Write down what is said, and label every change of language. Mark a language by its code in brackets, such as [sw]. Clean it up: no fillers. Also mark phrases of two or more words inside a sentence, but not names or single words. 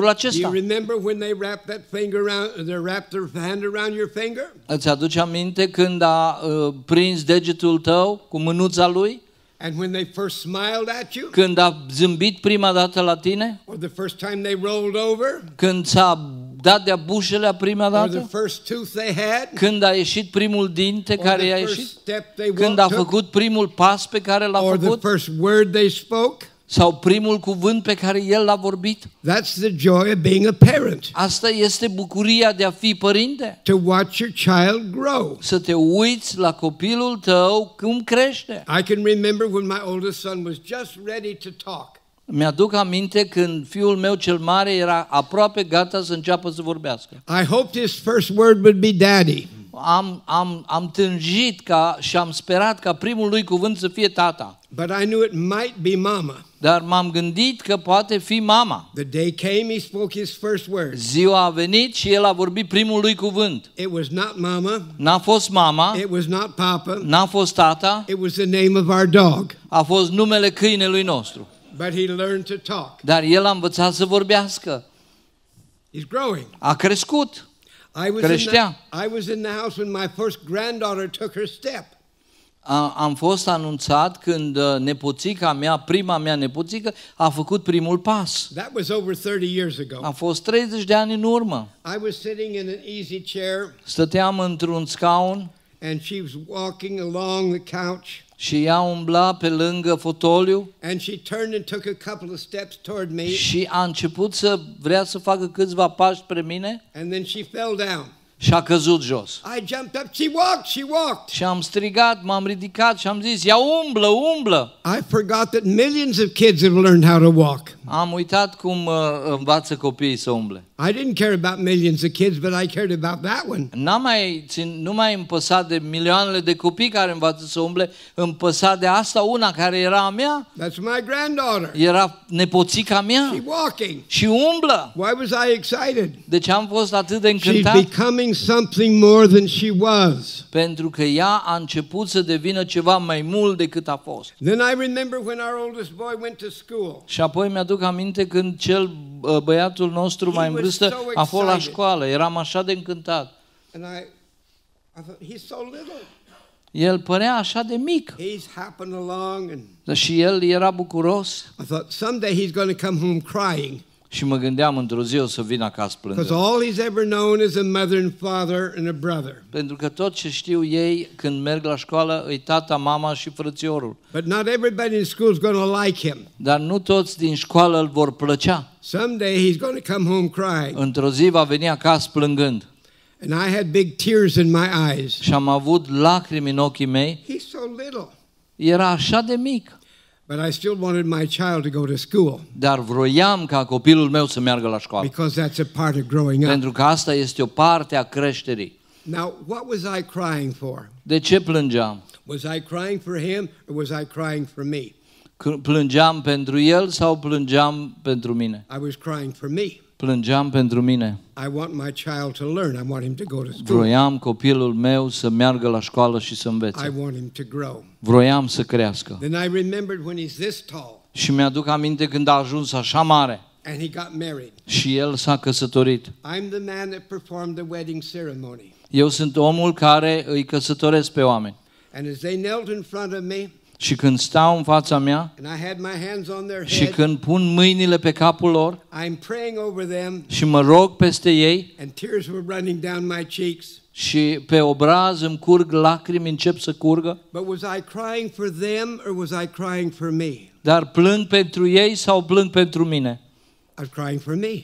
[en] Do [ro] acesta. [en] you remember when they wrapped that finger around, they wrapped their hand around your finger? [ro] Îți aduce aminte când a prins degetul tău cu mânuța lui? [en] And when they first smiled at you? [ro] Când a zâmbit prima dată la tine? [en] Or the first time they rolled over? [ro] Când s-a dat de-a bușelea prima [en] Or the [ro] dată? [en] first tooth they had? [ro] Când a ieșit primul dinte [en] Or [ro] care [en] the [ro] i-a [en] first [ro] ieșit? [en] step they [ro] Când a [en] took? [ro] făcut primul pas pe care l-a [en] Or the [ro] făcut? [en] first word they spoke? [ro] Sau primul cuvânt pe care el l-a vorbit? [en] That's the joy of being a parent. [ro] Asta este bucuria de a fi părinte. [en] To watch your child grow. [ro] Să te uiți la copilul tău cum crește. [en] I can remember when my oldest son was just ready to talk. [ro] Mi-aduc aminte când fiul meu cel mare era aproape gata să înceapă să vorbească. [en] I hoped his first word would be daddy. [ro] Am tânjit și am sperat ca primul lui cuvânt să fie tata. [en] But I knew it might be mama. [ro] Dar m-am gândit că poate fi mama. [en] The day came, he spoke his first word. [ro] Ziua a venit și el a vorbit primul lui cuvânt. [en] It was not mama. [ro] N-a fost mama, [en] It was not papa. [ro] n-a fost tata, [en] It was the name of our dog. [ro] a fost numele câinelui nostru. [en] But he learned to talk. [ro] Dar el a învățat să vorbească. [en] He's growing. [ro] A crescut. Creștea. [en] I was in the house when my first granddaughter took her step. [ro] Am fost anunțat când nepoțica mea, prima mea nepoțică, a făcut primul pas. [en] That was over 30 years ago. [ro] A fost 30 de ani în urmă. [en] I was sitting in an easy chair [ro] Stăteam într-un scaun [en] and she was walking along the couch. [ro] și ea umbla pe lângă fotoliu [en] And she turned and took a couple of steps toward me. [ro] și a început să vrea să facă câțiva pași spre mine [en] And then she fell down. [ro] și a căzut jos. [en] I jumped up. She walked. [ro] Și am strigat, m-am ridicat și am zis, ia umblă. [en] I forgot that millions of kids have learned how to walk. [ro] Am uitat cum învață copiii să umble. [en] I didn't care about millions of kids, but I cared about that one. [ro] Nu mai îmi păsa de milioanele de copii care învață să umble, îmi păsa de asta una care era a mea. [en] That's my granddaughter. [ro] Era nepoțica mea. [en] She's walking. [ro] Și umblă. [en] Why was I excited? [ro] De ce am fost atât de [en] She's [ro] încântat? [en] becoming something more than she was. [ro] Pentru că ea a început să devină ceva mai mult decât a fost. [en] Then I remember when our oldest boy went to school. [ro] Și apoi mi-aduc aminte când băiatul nostru mai în vârstă a fost la școală. Eram așa de încântat. [en] And I thought, he's so little. [ro] El părea așa de mic. [en] He's hopping along and [ro] Și el era bucuros. [en] I thought someday he's going to come home crying. [ro] Și mă gândeam într-o zi o să vin acasă [en] Because [ro] plângând. [en] all he's ever known is a mother and father and a brother. [ro] Pentru că tot ce știu ei când merg la școală îi tata, mama și frățiorul. [en] But not everybody in school is going to like him. [ro] Dar nu toți din școală îl vor plăcea. [en] Someday he's going to come home crying. [ro] Într-o zi va veni acasă plângând. [en] And I had big tears in my eyes. [ro] Și am avut lacrimi în ochii mei. [en] He's so little. [ro] Era așa de mic. [en] But I still wanted my child to go to school. [ro] Dar vroiam ca copilul meu să meargă la școală. [en] Because that's a part of growing up. [ro] Pentru că asta este o parte a creșterii. [en] Now, what was I crying for? [ro] De ce plângeam? [en] Was I crying for him or was I crying for me? [ro] Plângeam pentru el sau plângeam pentru mine? [en] I was crying for me. [ro] Plângeam pentru mine. [en] I want my child to learn. I want him to go to school. [ro] Vroiam copilul meu să meargă la școală și să învețe. [en] I want him to grow. [ro] Vroiam să crească. [en] Then I remembered when he's this tall. [ro] Și mi-aduc aminte când a ajuns așa mare. [en] And he got married. [ro] Și el s-a căsătorit. [en] I'm the man that performed the wedding ceremony. [ro] Eu sunt omul care îi căsătoresc pe oameni. [en] And as they knelt in front of me, [ro] Și când stau în fața mea [en] and I had my hands on their [ro] și [en] head, [ro] când pun mâinile pe capul lor [en] I'm praying over them, [ro] și mă rog peste ei [en] and tears were running down my cheeks. [ro] și pe obraz îmi curg lacrimi, încep să curgă, [en] But was I crying for them or was I crying for me? [ro] dar plâng pentru ei sau plâng pentru mine? [en] I was crying for me.